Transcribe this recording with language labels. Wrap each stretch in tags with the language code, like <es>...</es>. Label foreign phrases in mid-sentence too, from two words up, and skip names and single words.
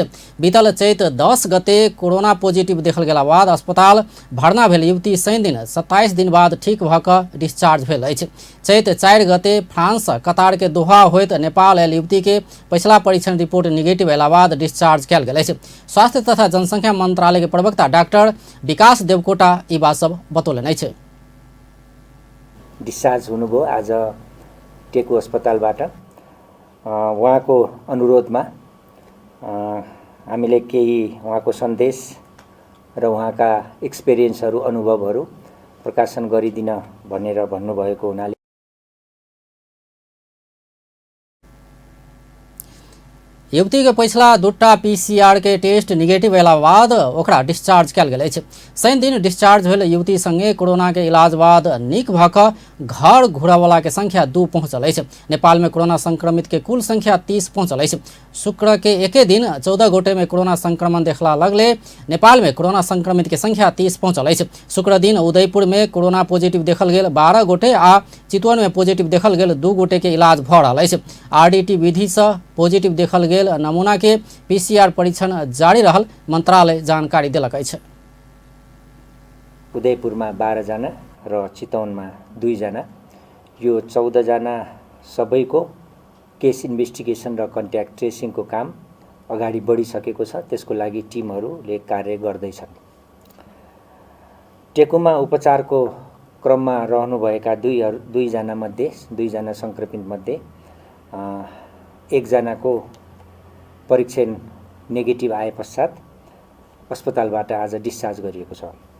<mai>बीतल चैत 10 गते कोरोना पॉजिटिव देखल गेला बाद अस्पताल भर्ना भेल युवती शनि दिन 27 दिन बाद ठीक भऽ कऽ डिस्चार्ज भेल अछि। चैत 4 गते फ्रांस, कतार के दोहा होइत नेपाल आयल युवती के पछिला परीक्षण रिपोर्ट निगेटिव अयला बाद डिस्चार्ज कयल गेल अछि। स्वास्थ्य तथा जनसंख्या मंत्रालय के प्रवक्ता डाक्टर विकास देवकोटा ई बात सब बतौलनि अछि।</mai> <ne>डिस्चार्ज हुनुभयो आज टेकु अस्पतालबाट। उहाँको अनुरोधमा हामीले केही उहाँको सन्देश र उहाँका एक्सपिरियन्सहरू, अनुभवहरू प्रकाशन गरिदिन भनेर भन्नुभएको हुनाले</ne> <mai>युवती के पछिला 2टा पीसीआर के टेस्ट निगेटिव अयला बाद ओकरा डिस्चार्ज कयल गेल अछि। शनि दिन डिस्चार्ज भेल युवती संगे कोरोना के इलाज बाद नीक भऽ कऽ घर घुरयवला के संख्या 2 पहुंचल अछि। नेपाल में कोरोना संक्रमित के कुल संख्या 30 पहुंचल अछि। शुक्र के एके दिन 14 गोटे में कोरोना संक्रमण देखला लगले नेपाल में कोरोना संक्रमित के संख्या 30 पहुंचल अछि। शुक्र दिन उदयपुर में कोरोना पॉजिटिव देखल गेल 12 गोटे आ चितवन में पॉजिटिव देखल गेल 2 गोटे के इलाज भऽ रहल अछि। आरडीटी विधि से पॉजिटिव देखल गेल नमूना के पीसीआर परीक्षण जारी रहल मंत्रालय जानकारी देलक अछि।</mai> <ne>उदयपुरमा 12 जना र चितवनमा 2 जना, यो 14 जना सबैको</ne> <en>case investigation</en> <ne>र कन्ट्याक्ट ट्रेसिङको काम अगाडि बढिसकेको छ। त्यसको लागि टिमहरूले कार्य गर्दैछन्। टेकुमा उपचारको क्रममा रहनुभएका 2 जना मध्ये 2 जना संक्रमित मध्ये 1 जनाको परीक्षण नेगेटिभ आए पश्चात अस्पतालबाट आज डिस्चार्ज गरिएको छ।</ne>